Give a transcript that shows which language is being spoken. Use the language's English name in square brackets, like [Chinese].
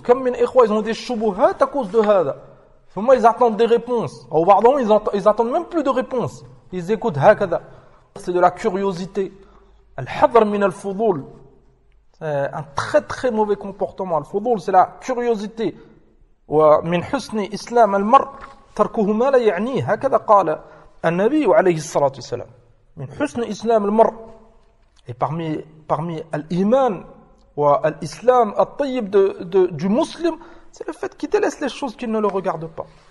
[Arabic] كم من إخوة [French] ils ont des شبهات à cause de هذا. ثم ils attendent des réponses. Ou pardon, ils attendent même plus de réponses. Ils écoutent هكذا. C'est de la curiosité. [Arabic] الحذر من الفضول. [French] C'est un très très mauvais comportement. الفضول c'est la curiosité. [Arabic] ومن حسن إسلام المرء تركه ما لا يعنيه. هكذا قال النبي عليه الصلاة والسلام. من حسن إسلام المرء. [French] Et parmi l'iman ou l'islam الطيب du musulman, c'est le fait qu'il délaisse les choses qui ne le regardent pas.